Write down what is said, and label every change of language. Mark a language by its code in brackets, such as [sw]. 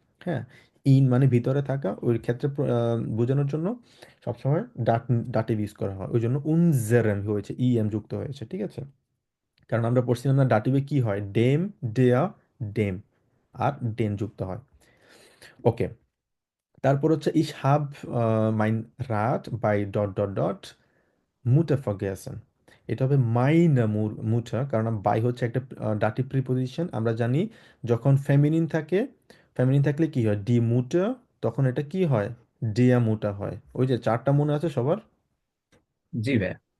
[bn] হ্যাঁ, ইন মানে ভিতরে থাকা, ওই ক্ষেত্রে বোঝানোর জন্য সবসময় ডাটিভ ইউজ করা হয়, ওই জন্য উনজেরেম হয়েছে, ই এম যুক্ত হয়েছে। ঠিক আছে। কারণ আমরা পড়ছিলাম না ডাটিভে কি হয়, ডেম, ডেয়া, ডেম আর ডেন যুক্ত হয়। ওকে, তারপর হচ্ছে [de] ich hab mein Rad bei ডট ডট ডট Mutter vergessen। [bn] এটা হবে মাইনা মুটার, কারণ বাই হচ্ছে একটা ডাটিভ প্রিপোজিশন। আমরা জানি যখন ফেমিনিন থাকে, ফেমিনিন থাকলে কি হয়, ডি মুটার, তখন এটা কি হয়, ডিয়া মুটা হয়। ওই যে চারটা মনে আছে সবার? জি ভাইয়া।